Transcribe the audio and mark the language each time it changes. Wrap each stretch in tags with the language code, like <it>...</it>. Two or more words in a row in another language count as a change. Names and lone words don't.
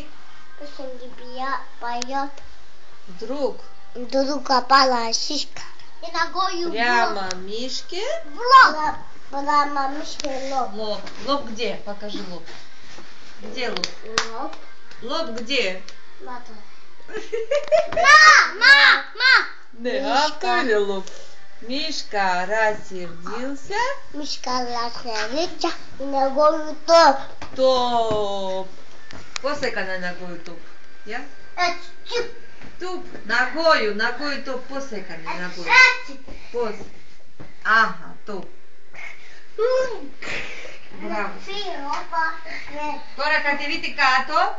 <ru>Песенки поет. Вдруг опала сиська. И ногою прямо Мишке в лоб. Прямо Мишке в лоб. лоб. Лоб где? Покажи лоб. Где лоб? Лоб. Лоб где?</ru> <el>Ναι, αυτό είναι λοπ.</el> <ru>Мишка рассердился. Мишка рассердился ногою топ. Топ.</ru> <el>Πώς έκανε</el> <ru>νогою топ?</ru> <el>Για. Έτσι.</el> <ru>Топ. Νогою топ.</ru> <el>Πώς έκανε</el> <ru>νогою?</ru> <el>Έτσι. Πώς? Άχα, топ. Μπράβο. Τώρα κατεβείτε κάτω.</el>